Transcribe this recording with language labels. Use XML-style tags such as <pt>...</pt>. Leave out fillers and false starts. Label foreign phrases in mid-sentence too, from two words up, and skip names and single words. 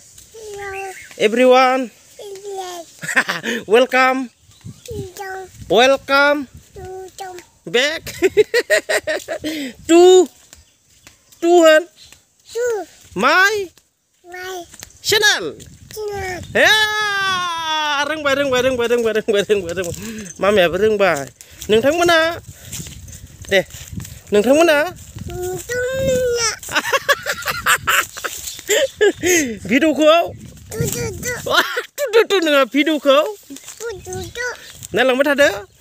<en>Everyone. Welcome. Welcome. Back. to my channel. Ya,</en> <brx>रोंबाय मामायाबो रोंबाय नोंथांमोना दे नोंथांमोना भिडिअखौ टु नङा भिडिअखौ नायलांबाय थादो</brx>